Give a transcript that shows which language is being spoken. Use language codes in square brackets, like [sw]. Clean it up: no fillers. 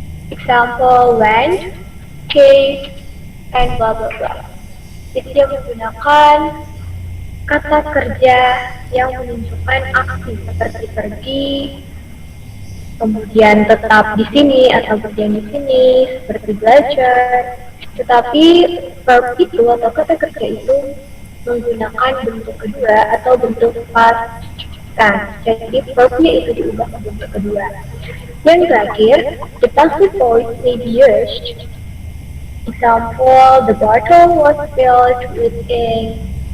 [en] Example, went, came, and blah blah blah. [id] Jadi dia menggunakan kata kerja yang menunjukkan aksi seperti pergi, kemudian tetap di sini atau berdiam di sini, seperti belajar. Tetapi verb itu atau kata kerja itu menggunakan bentuk kedua atau bentuk past tense. Jadi verbnya itu diubah ke bentuk kedua. [en] Yang terakhir, the passive voice may be used. Example, the bottle was filled with ink.